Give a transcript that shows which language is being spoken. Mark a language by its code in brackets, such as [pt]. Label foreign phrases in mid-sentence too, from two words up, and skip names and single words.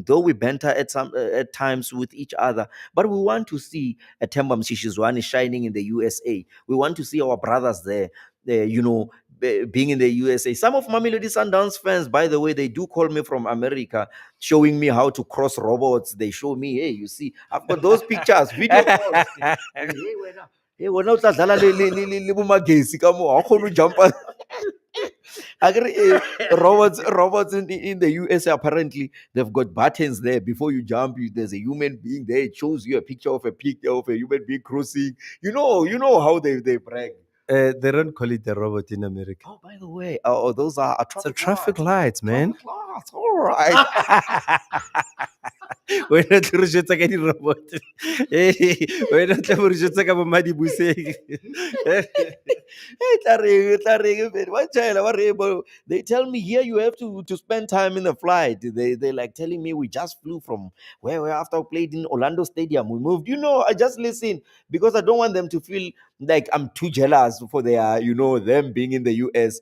[en] Though we banter at times with each other, but we want to see a Themba Mshishizwane shining in the USA. We want to see our brothers there. Being in the USA. Some of Mamelodi Sundowns fans, by the way, they do call me from America, showing me how to cross robots. They show me, hey, you see, I've got those pictures, video calls. [st] Hey, wena o tla dlala le bo magesi ka moo, ha o kgone ho jumpa. [en] Robots in the USA, apparently they've got buttons there. Before you jump, there's a human being there. It shows you a picture of a human being crossing. You know how they brag. They don't call it a robot in America. Oh, by the way, those are It's a traffic traffic lights. lights, man. Traffic lights. All right. [st] Wena tlo re jwetsa ka di-robot. Wena tla mo re jwetsa ka bo Madibuseng. [en] They tell me here you have to spend time in the flight. They like telling me we just flew from where we after we played in Orlando Stadium. We moved. I just listen because I don't want them to feel like I'm too jealous for their, them being in the US.